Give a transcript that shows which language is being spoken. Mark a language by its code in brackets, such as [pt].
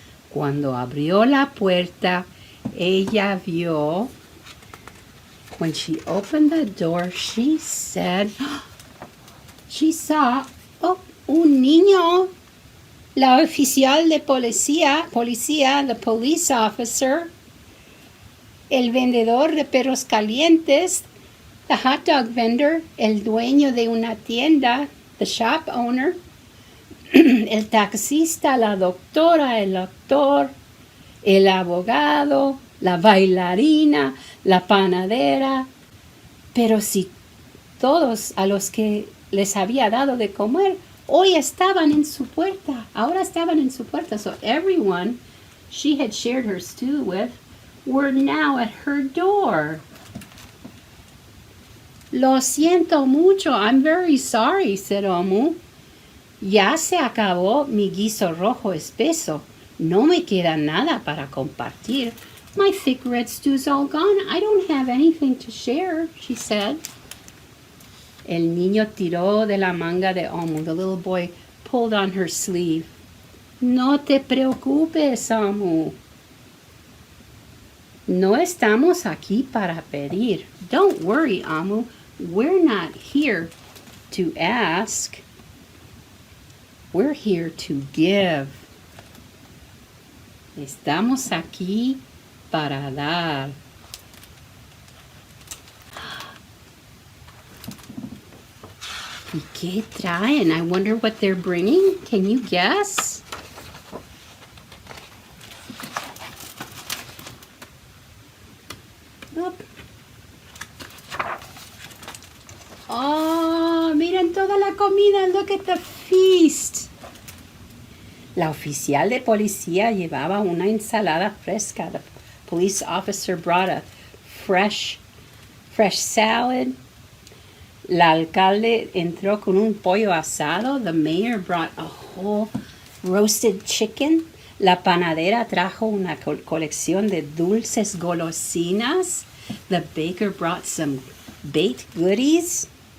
[es] Cuando abrió la puerta, ella vio. [en] When she opened the door, she said, she saw, [es] un niño. La oficial de policía, [en] the police officer. [es] El vendedor de perros calientes. [en] The hot dog vendor, [es] el dueño de una tienda, [en] the shop owner, [es] el taxista, la doctora, el actor, el abogado, la bailarina, la panadera. Pero si todos a los que les había dado de comer, hoy estaban en su puerta, ahora estaban en su puerta. [en] So everyone she had shared her stew with were now at her door. [es] Lo siento mucho. [en] I'm very sorry, said Omu. [es] Ya se acabó mi guiso rojo espeso. No me queda nada para compartir. [en] My thick red stew's all gone. I don't have anything to share, she said. [es] El niño tiró de la manga de Omu. [en] The little boy pulled on her sleeve. [es] No te preocupes, Omu. No estamos aquí para pedir. [en] Don't worry, Omu. We're not here to ask. We're here to give. [es] Estamos aquí para dar. ¿Y qué traen? [en] I wonder what they're bringing. Can you guess? [es] Oh, miren toda la comida. [en] Look at the feast. [es] La oficial de policía llevaba una ensalada fresca. [en] The police officer brought a fresh salad. [es] La alcalde entró con un pollo asado. [en] The mayor brought a whole roasted chicken. [es] La panadera trajo una colección de dulces golosinas. [en] The baker brought some baked goodies.